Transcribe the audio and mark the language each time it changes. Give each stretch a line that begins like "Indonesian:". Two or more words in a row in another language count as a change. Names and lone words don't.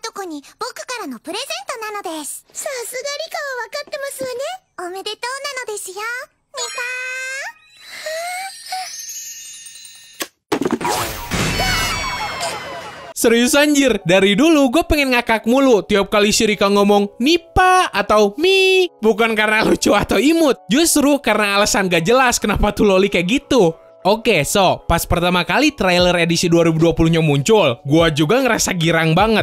Japanese: に僕からのプレゼントなのです。さすがリカは分かってますわね。おめでとうなのですよ、ミカ。
Indonesian: Serius anjir, dari dulu gue pengen ngakak mulu tiap kali si Rika ngomong Nipa atau Mi. Bukan karena lucu atau imut, justru karena alasan gak jelas kenapa tuh loli kayak gitu. Oke, so, pas pertama kali trailer edisi 2020-nya muncul, gua juga ngerasa girang banget.